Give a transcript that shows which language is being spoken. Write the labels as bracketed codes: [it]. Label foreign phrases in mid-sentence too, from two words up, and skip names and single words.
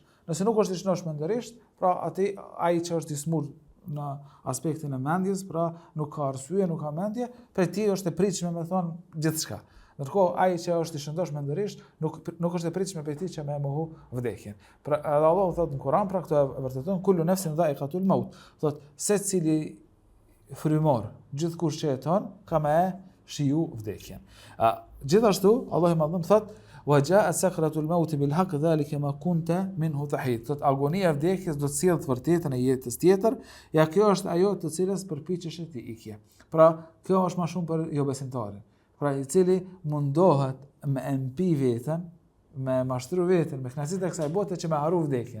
[sq] Nëse nuk është i shëndosh mendërisht, pra ai që është i smur në aspektin e mendjes, pra nuk ka arsye, nuk ka mendje, prej tij është e pritshme me thonë gjithçka. Ndërkohë ai që është i shëndosh mendërisht nuk është e pritshme prej tij që më mohu vdekjen. Pra edhe Allahu thotë në Kur'an, pra këto e vërteton [ar] كل نفس ذائقة الموت. [sq] Thotë secili frymor, gjithkush që jeton ka me shiju vdekjen. Gjithashtu Allahu më dhëm thotë [ar] وجاءت سكرة الموت بالحق ذلك ما كنت منه تحيد. [sq] Thotë agonia e vdekjes do të sjellë të vërtetën e jetës tjetër, ja kjo është ajo të cilës përpiqesh ti ikje. Pra kjo është më shumë për jo besimtarin. Pra i cili mundohet me mpi veten, me mashtru veten, me kënaqësitë e kësaj bote që me harru vdekjen.